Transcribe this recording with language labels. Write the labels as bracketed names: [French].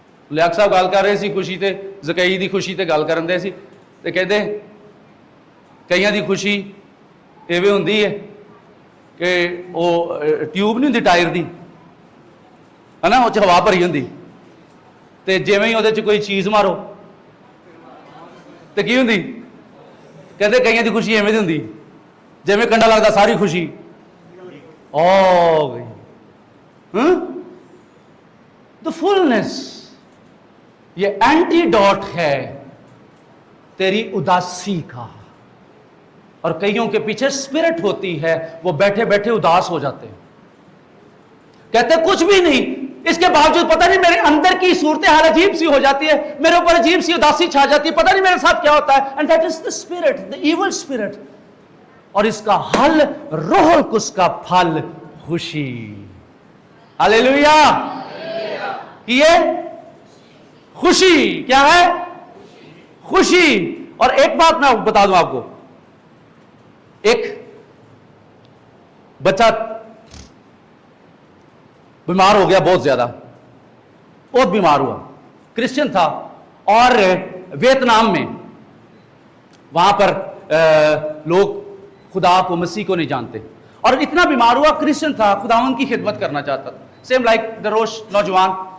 [Punjabi] لیاق صاحب گل کر رہے سی خوشی تے, زکئی دی خوشی تے گل کرن دے سی, تے کہتے کئیاں دی خوشی ایویں ہوندی ہے کہ وہ ٹیوب نہیں ہوندی ٹائر دی, ہے نا, وہ چ ہوا بھری ہوندی, تے جویں ہی وہ کوئی چیز مارو تے کی ہوندی, کہتے کئیاں دی خوشی ایویں دی ہوندی جویں کنڈا لگتا ساری خوشی گئی. [English] the fullness, [Urdu] یہ اینٹی ڈاٹ ہے تیری اداسی کا. اور کئیوں کے پیچھے اسپرٹ ہوتی ہے, وہ بیٹھے بیٹھے اداس ہو جاتے ہیں, کہتے کچھ بھی نہیں, اس کے باوجود پتہ نہیں میرے اندر کی صورتحال عجیب سی ہو جاتی ہے, میرے اوپر عجیب سی اداسی چھا جاتی ہے, پتہ نہیں میرے ساتھ کیا ہوتا ہے. [English] And that is the spirit, the evil spirit. [Urdu] اور اس کا حل روح القدس کا پھل خوشی. ہلیلویا. یہ خوشی کیا ہے؟ خوشی. اور ایک بات میں بتا دوں آپ کو, ایک بچہ بیمار ہو گیا بہت زیادہ, بہت بیمار ہوا, کرسچن تھا, اور ویتنام میں وہاں پر لوگ خدا کو, مسیح کو نہیں جانتے, اور اتنا بیمار ہوا, کرسچن تھا, خداوند کی خدمت کرنا چاہتا تھا, [English] same like [Urdu] دروش نوجوان.